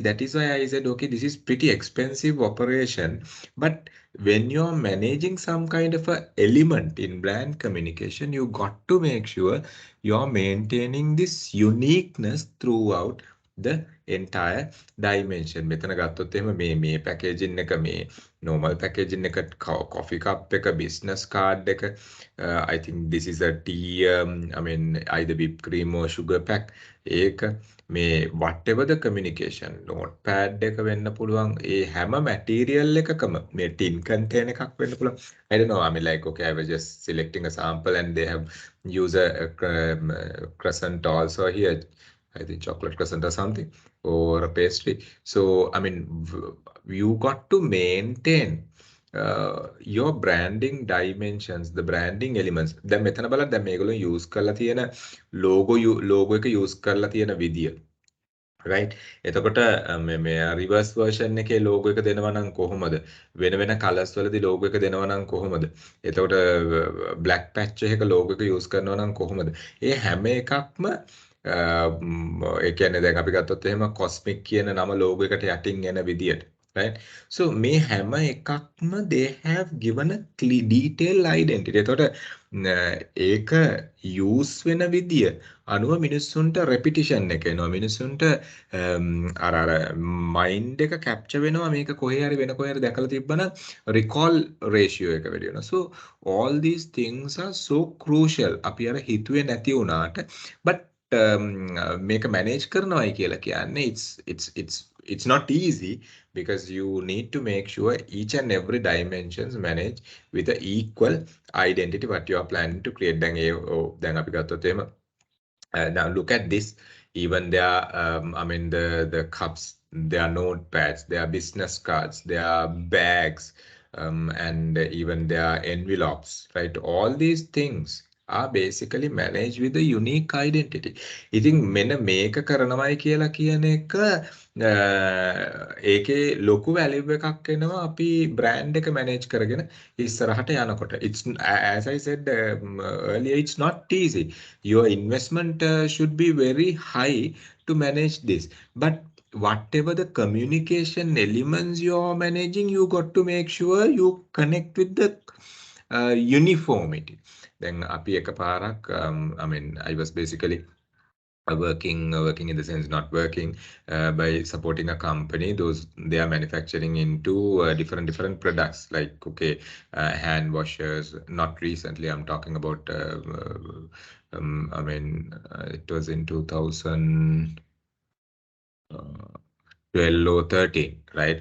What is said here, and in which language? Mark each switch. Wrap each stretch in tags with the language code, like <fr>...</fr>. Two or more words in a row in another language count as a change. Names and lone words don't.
<en>That is why I said, okay, this is pretty expensive operation. But when you're managing some kind of a element in brand communication, you got to make sure you're maintaining this uniqueness throughout the entire dimension.</en> <si>මෙතන ගත්තොත් එහෙම මේ</si> <en>packaging</en> <si>එක මේ</si> <en>normal packaging එක coffee cup එක business card එක I think this is a tea I mean either whipped cream or sugar pack</en> <si>ඒක මේ</si> <en>whatever the communication notepad</en> <si>එක වෙන්න පුළුවන් ඒ හැම</si> <en>material</en> <si>එකකම මේ</si> <en>tin container</en> <si>එකක් වෙන්න පුළුවන්</si> <en>I don't know I mean like okay I was just selecting a sample and they have used a crescent also here I think chocolate crescent or something or a pastry so I mean you got to maintain your branding dimensions the branding elements</en> <si>දැන් මෙතන බලන්න දැන් මේගොල්ලෝ use කරලා තියෙන logo එක use කරලා තියෙන විදිය right එතකොට මේ</si> <en>reverse version</en> <si>එකේ logo එක දෙනවා නම් කොහොමද වෙන වෙන colors වලදී logo එක දෙනවා නම් කොහොමද එතකොට</si> <en>black patch</en> <si>එකක logo එක use කරනවා නම් කොහොමද ඒ හැම එකක්ම ඒ කියන්නේ දැන් අපි ගත්තොත් එහෙම cosmic කියන නම logo එකට යටින් එන විදියට</si> <en>right so</en> <si>මේ හැම එකක්ම</si> <en>they have given a detailed identity</en> <si>එතකොට ඒක use වෙන විදිය අනුව මිනිස්සුන්ට repetition එක එනවා මිනිස්සුන්ට අර mind එක capture වෙනවා මේක කොහේ හරි වෙන කොහේ හරි දැකලා තිබ්බනම්</si> <en>recall ratio</en> <si>එක වැඩි වෙනවා</si> <en>so all these things are so crucial</en> <si>අපි අර හිතුවේ නැති වුණාට</si> <en>but මේක manage</en> <si>කරනවායි කියලා කියන්නේ</si> <en>it's not easy because you need to make sure each and every dimensions manage with the equal identity what you are planning to create</en> <si>දැන් අපි ගත්තොත් එහෙම</si> <en>now look at this even their I mean the cups their notepads their business cards their bags and even their envelopes right all these things are basically managed with a unique identity.</en> <si>ඉතින් මෙන්න මේක කරනවයි කියලා කියන එක ඒකේ ලොකු වැලියු එකක් එනවා අපි බ්‍රෑන්ඩ් එක මැනේජ් කරගෙන ඉස්සරහට යනකොට.</si> <en>It's as I said earlier it's not easy. Your investment should be very high to manage this. But whatever the communication elements you're managing, you got to make sure you connect with the uniformity. Then</en> <si>අපි එකපාරක්</si> <en>I mean I was basically working in the sense not working by supporting a company those they are manufacturing into different products like okay hand washers not recently I'm talking about I mean it was in 2000 12 or 13, right?</en>